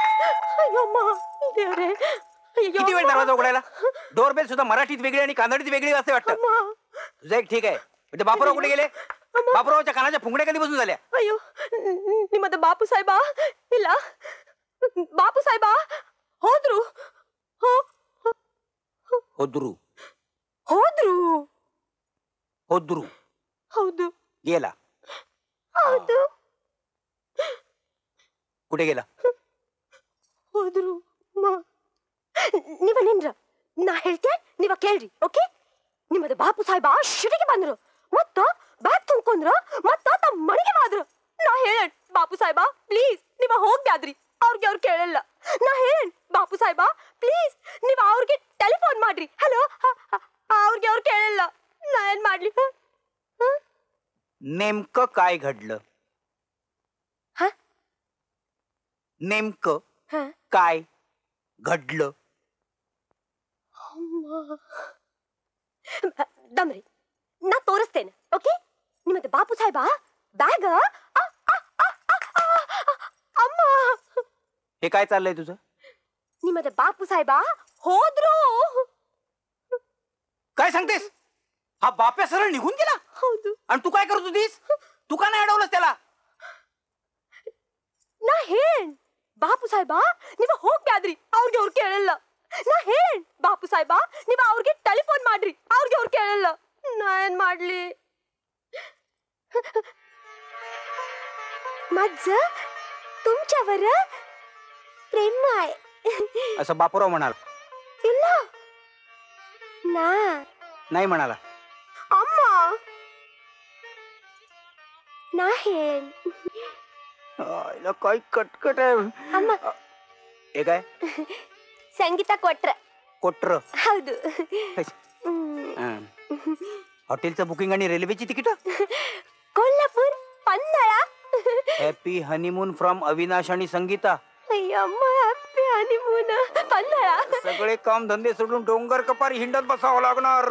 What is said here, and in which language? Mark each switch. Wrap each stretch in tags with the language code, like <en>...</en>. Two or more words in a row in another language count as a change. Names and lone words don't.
<kn>ಅಯ್ಯೋ, ಅಮ್ಮ, ದೇವ ರೆ. ಅಯ್ಯೋ,</kn> <mr>किती वेळ अम्मा. दरवाजा उघडायला? डोरबेल सुद्धा मराठीत वेगळी आणि कानडीत वेगळी असते वाटतं. अम्मा, तुझं एक ठीक आहे. म्हणजे बापूराव कुठे गेले? बापूरावच्या कानाच्या फुंगड्या कधी बसून झाल्या?</mr> <kn>ಅಯ್ಯೋ ನಿಮ್ಮದ ಬಾಪು ಸಾಹೇಬ ಇಲ್ಲ ಬಾಪು ಸಾಹೇಬ ಹೋದ್ರು होद्रू ಹೋದ್ರು होद्रू ಹೌದು</kn> <mr>गेला.</mr> <kn>ಹೌದು</kn> <mr>कुठे गेला?</mr> <kn>ಹೋದ್ರು ನೀವ ನಿನ್ರ ನಾ ಹೇಳ್ತೆ ನೀವ ಕೇಳ್ರಿ ಓಕೆ. ನಿಮ್ಮದ ಬಾಪು ಸಾಹೇಬ ಶಿಟಿಗೆ ಬಂದ್ರು ಮತ್ತ ಬ್ಯಾಗ್ ತುಂಬ್ಕೊಂಡ್ರ ಮತ್ತ ತಮ್ಮ ಮನೆಗೆ ಹೋದ್ರು. ನಾ ಹೇಳೇನ್ ಬಾಪು ಸಾಹೇಬ ಪ್ಲೀಸ್ ನೀವ ಹೋಗ್ಬ್ಯಾದ್ರಿ, ಅವ್ರಿಗೆ ಅವ್ರು ಕೇಳಲ್ಲ. ನಾ ಹೇಳೇನ್ ಬಾಪು ಸಾಹೇಬ ಪ್ಲೀಸ್ ನೀವ್ ಅವ್ರಿಗೆ ಟೆಲಿಫೋನ್ ಮಾಡ್ರಿ. ಹಲೋ ಅವ್ರಿಗೆ ಅವ್ರು ಕೇಳಲ್ಲ. ನಾ ಏನ್ ಮಾಡ್ಲಿ?</kn> <mr>नेमकं काय घडलं? हा? नेमकं हा? काय घडलं?</mr> <kn>ದಮ್ರಿ ನಾ ತೋರಿಸ್ತೇನೆ ಓಕೆ. ನಿಮ್ಮದು ಬಾಪು ಸಾಹೇಬ ಬ್ಯಾಗ್ ಅಮ್ಮ</kn> <mr>हे काय चाललंय तुझं?</mr> <kn>ನಿಮ್ಮದು ಬಾಪು ಸಾಹೇಬ ಹೋದ್ರು.</kn> <mr>काय सांगतेस? हा बाप्या सरळ निघून गेला</mr> <kn>ಹೌದು.</kn> <mr>आणि तू काय करत होतीस? तू का नाही अडवलंस त्याला?</mr> <kn>ನಾ ಹೇಳೇನ್ ಬಾಪು ಸಾಹೇಬ ನೀವ ಹೋಗ್ಬ್ಯಾದ್ರಿ, ಅವ್ರಿಗೆ ಅವ್ರು ಕೇಳಲ್ಲ. ನಾ ಹೇಳೇನ್ ಬಾಪು ಸಾಹೇಬ ನೀವ ಅವ್ರಿಗೆ ಟೆಲಿಫೋನ್ ಮಾಡ್ರಿ, ಅವ್ರಿಗೆ ಅವ್ರು ಕೇಳಲ್ಲ. ನಾ ಏನ್ ಮಾಡ್ಲಿ?</kn> <mr>माझ तुमच्यावर प्रेम आहे. असं बापूराव म्हणाला.</mr> <kn>ಇಲ್ಲ ನಾ</kn> <mr>नाही म्हणाला.</mr> <kn>ಅಮ್ಮ ನಾ ಹೇಳೇನ್</kn> <mr>आईला काय कटकट आहे. ಅಮ್ಮ हे काय?</mr> <kn>ಸಂಗೀತ ಕೊಟ್ರ. कोटर. ಹೌದು.</kn> <mr>हॉटेलचं बुकिंग आणि रेल्वेची तिकीट. कोल्हापूर पन्हाळा.</mr> <en>happy honeymoon from</en> <mr>अविनाश आणि संगीता.</mr> <en>अय्यम्मा happy honeymoon पन्हाळा.</en> <mr>सगळे काम धंदे सोडून डोंगर कपारी हिंडत बसावं लागणार.</mr>